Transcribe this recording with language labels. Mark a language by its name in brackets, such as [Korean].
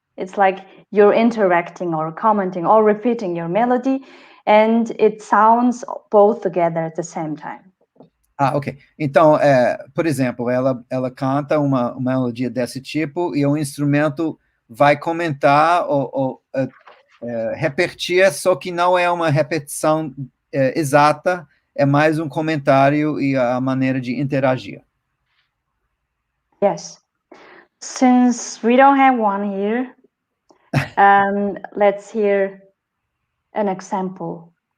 [English] It's like you're interacting or commenting or repeating your melody, and it sounds both together at the same time. Ah, ok. [Portuguese] Então, por exemplo, ela canta uma melodia desse tipo e o instrumento vai comentar ou repetir, só que não é uma repetição exata, é mais um comentário e a maneira de interagir. [English] Yes. Since we don't have one here, let's hear an example.